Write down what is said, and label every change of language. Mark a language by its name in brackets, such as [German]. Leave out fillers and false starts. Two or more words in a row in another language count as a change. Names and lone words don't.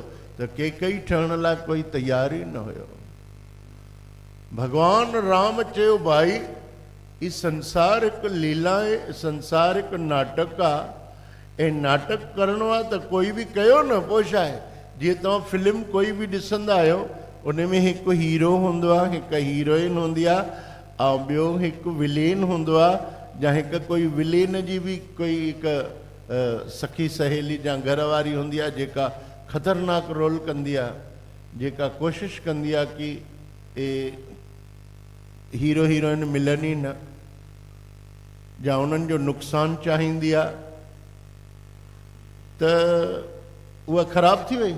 [Sindhi] त कैकई ठहण लाइ कोई तयार ई न हुयो। भगवान राम चयो भाई ई संसार हिकु लीला आहे, संसार हिकु नाटक आहे, ऐं नाटक करणो आहे त कोई बि कयो न, पोइ छा आहे? जीअं तव्हां फिल्म कोई बि ॾिसंदा आहियो, उन में हिकु हीरो हूंदो आहे, हिकु हीरोइन हूंदी आहे, ऐं ॿियो हिकु विलेन हूंदो आहे, या हिकु कोई विलेन जी बि कोई हिकु सखी सहेली या घर वारी हूंदी आहे जेका ख़तरनाक रोल कंदी आहे, जेका कोशिशि कंदी आहे कि हीरो हीरोइन मिलनि ई न, या उन्हनि जो नुक़सानु चाहींदी आहे, त उहा ख़राबु थी वई।